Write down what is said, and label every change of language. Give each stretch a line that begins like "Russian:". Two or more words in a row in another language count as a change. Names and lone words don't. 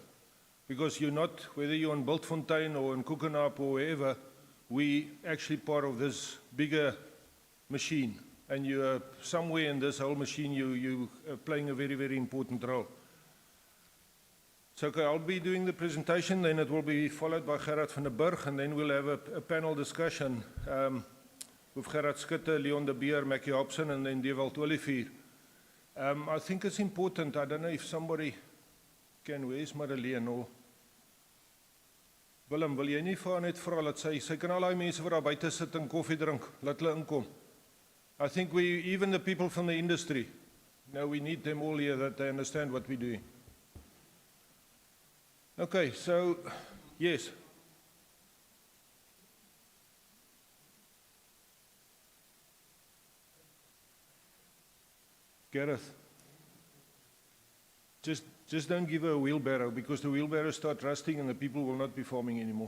English: Because you're not, whether you're on Bultfontein or in Koekenhoop or wherever, we actually part of this bigger machine. And you're somewhere in this whole machine, you are playing a very, very important role. So okay, I'll be doing the presentation, then it will be followed by Gerard van der Burg, and then we'll have a panel discussion with Gerard Schutte, Leon de Beer, Mackie Hobson, and then Dewald Olivier. I think it's important, I don't know if somebody can, where's Madeleine or Willem,
Afrikaans: wil jy nie vir haar net vra dat sy kan al die mense wat daar buite sit en koffie drink, laat hulle inkom.
English: I think even the people from the industry, we need them all here that they understand what we're doing. Okay, so, yes. Gareth, just don't give her a wheelbarrow, because the wheelbarrows start rusting and the people will not be farming anymore.